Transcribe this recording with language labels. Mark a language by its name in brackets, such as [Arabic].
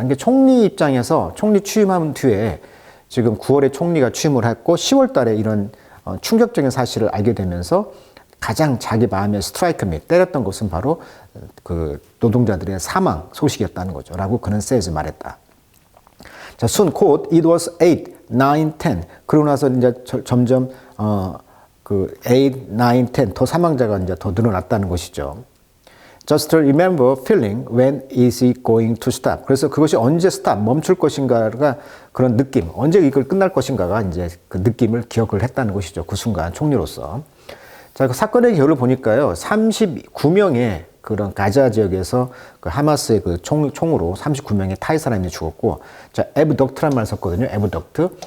[Korean] 그러니까 총리 입장에서 총리 취임한 뒤에 지금 9월에 총리가 취임을 했고 10월 달에 이런 충격적인 사실을 알게 되면서 가장 자기 마음에 스트라이크 미, 때렸던 것은 바로 그 노동자들의 사망 소식이었다는 거죠. 라고 그는 [English] says [Korean] 말했다. 자, [English] soon [Korean] 곧 [English] it was 8, 9, 10. [Korean] 그러고 나서 이제 점점 그 8, 9, 10 더 사망자가 이제 더 늘어났다는 것이죠. [English] Just remember feeling when is it going to stop. [Korean] 그래서 그것이 언제 [English] stop, [Korean] 멈출 것인가가 그런 느낌, 언제 이걸 끝날 것인가가 이제 그 느낌을 기억을 했다는 것이죠. 그 순간 총리로서. 자, 그 사건의 결을 보니까요, 39명의 그런 가자 지역에서 그 하마스의 그 총으로 39명의 타이 사람이 죽었고, 자, 에브덕트란 말 썼거든요. 에브덕트.